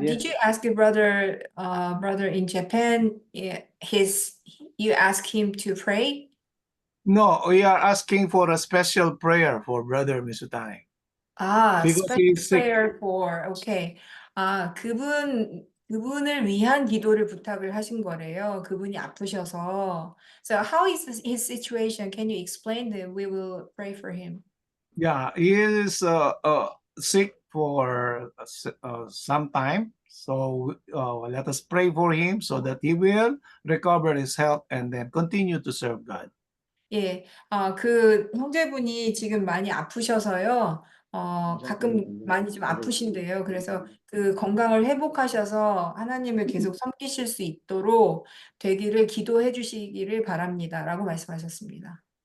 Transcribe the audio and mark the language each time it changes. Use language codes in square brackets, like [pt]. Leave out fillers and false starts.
[en] Did you ask your brother in Japan, you ask him to pray? No, we are asking for a special prayer for Brother Misutani 아, because special he is sick. prayer for, okay. [ko] 아, 그분을 위한 기도를 부탁을 하신 거래요. 그분이 아프셔서. [en] So how is his situation? Can you explain that we will pray for him? Yeah, he is sick for some time. So let us pray for him so that he will recover his health and then continue to serve God. [ko] 예, 그 형제분이 지금 많이 아프셔서요. 가끔 많이 좀 아프신데요. 그래서 그 건강을 회복하셔서 하나님을 계속 섬기실 수 있도록 되기를 기도해 주시기를 바랍니다라고 말씀하셨습니다.